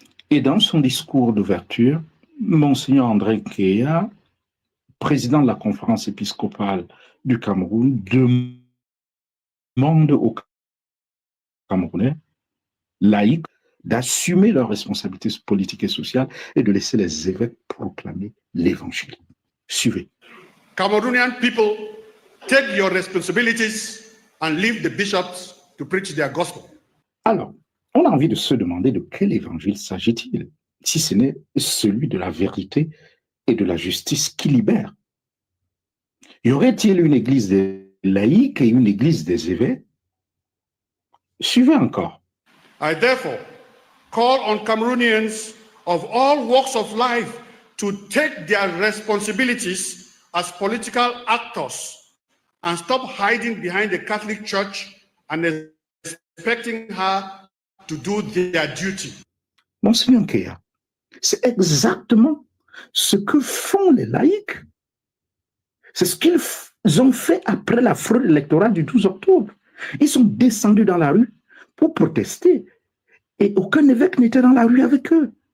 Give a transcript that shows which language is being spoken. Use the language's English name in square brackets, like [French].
[French] Et dans son discours d'ouverture, Monseigneur André Nkeya, président de la conférence épiscopale du Cameroun, demande aux Camerounais laïcs d'assumer leurs responsabilités politiques et sociales et de laisser les évêques proclamer l'évangile. Suivez. [English] Cameroonian people, take your responsibilities and leave the bishops to preach their gospel. [French] Alors, on a envie de se demander de quel évangile s'agit-il, si ce n'est celui de la vérité et de la justice qui libère. Y aurait-il une église des laïcs et une église des évêques? Suivez encore. [English] I therefore call on Cameroonians of all walks of life to take their responsibilities as political actors and stop hiding behind the Catholic Church and expecting her to do their duty. [French] Monseigneur Nkeya, c'est exactement ce que font les laïcs. C'est ce qu'ils ont fait après la fraude électorale du 12 octobre. Ils sont descendus dans la rue pour protester et aucun évêque n'était dans la rue avec eux.